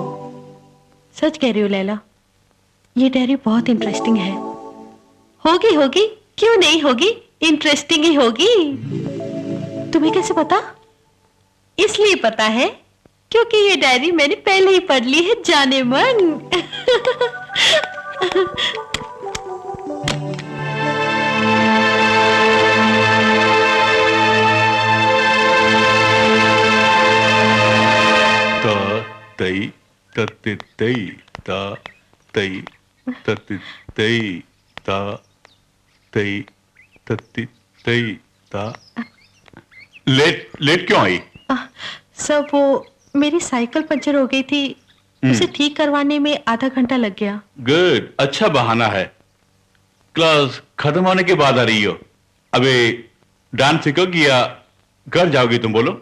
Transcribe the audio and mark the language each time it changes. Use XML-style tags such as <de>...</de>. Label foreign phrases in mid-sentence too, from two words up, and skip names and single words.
<hi>सच कह रही हो लैला, ये डायरी बहुत इंटरेस्टिंग है। होगी होगी, क्यों नहीं होगी, इंटरेस्टिंग ही होगी। तुम्हें कैसे पता? इसलिए पता है क्योंकि ये डायरी मैंने पहले ही पढ़ ली है जाने मन। तई तत्ति तई ता तई तत्ति तई ता तई तत्ति तई ता। लेट क्यों आई? सब वो मेरी साइकिल पंचर हो गई थी, उसे ठीक करवाने में आधा घंटा लग गया। गुड, अच्छा बहाना है। क्लास खत्म होने के बाद आ रही हो। अबे डांस सीखोगी या घर जाओगी तुम, बोलो?</hi>